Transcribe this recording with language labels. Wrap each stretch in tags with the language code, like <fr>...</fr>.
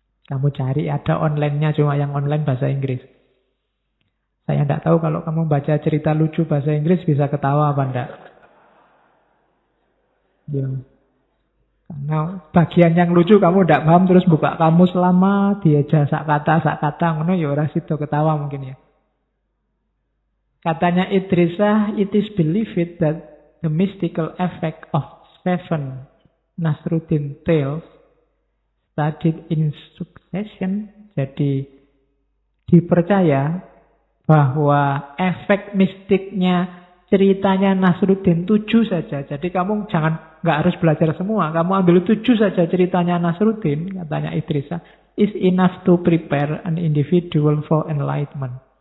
<id>Kamu cari, ada online-nya, cuma yang online bahasa Inggris. Saya tidak tahu kalau kamu baca cerita lucu bahasa Inggris bisa ketawa apa enggak. Ya. Karena bagian yang lucu kamu tidak paham, terus buka kamus lama,</id> <jv>diaja sak kata, ngono ya ora sido ketawa mungkin ya.</jv> <id>Katanya</id> <en>Idris Shah, it is believed that the mystical effect of 7 Nasruddin tales studied in succession.</en> <id>Jadi dipercaya bahwa efek mistiknya ceritanya Nasruddin 7 saja. Jadi kamu jangan, enggak harus belajar semua. Kamu ambil 7 saja ceritanya Nasruddin, katanya Idris Shah,</id> <en>is enough to prepare an individual for enlightenment.</en>